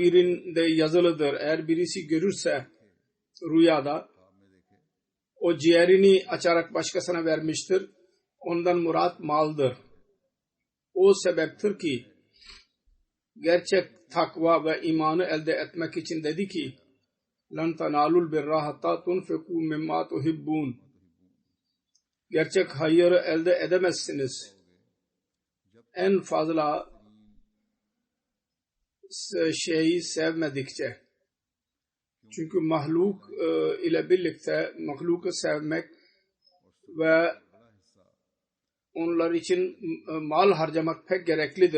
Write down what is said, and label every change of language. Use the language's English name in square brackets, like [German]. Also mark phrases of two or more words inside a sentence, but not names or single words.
[Turkish] Eğer birisi görürse rüyada o ciğerini açarak başkasına vermiştir. Ondan murat maldır. O sebeptir ki gerçek takva ve imanı elde etmek için dedi ki [Arabic] لَنْ تَنَالُوا الْبِرَّ حَتَّى تُنْفِقُوا مِمَّا تُحِبُّونَ [Turkish] Gerçek hayırı elde edemezsiniz. En fazla şeyi sevmedikçe. Çünkü mahluk ile birlikte mahluku sevmek ve onlar için mal harcamak pek gereklidir.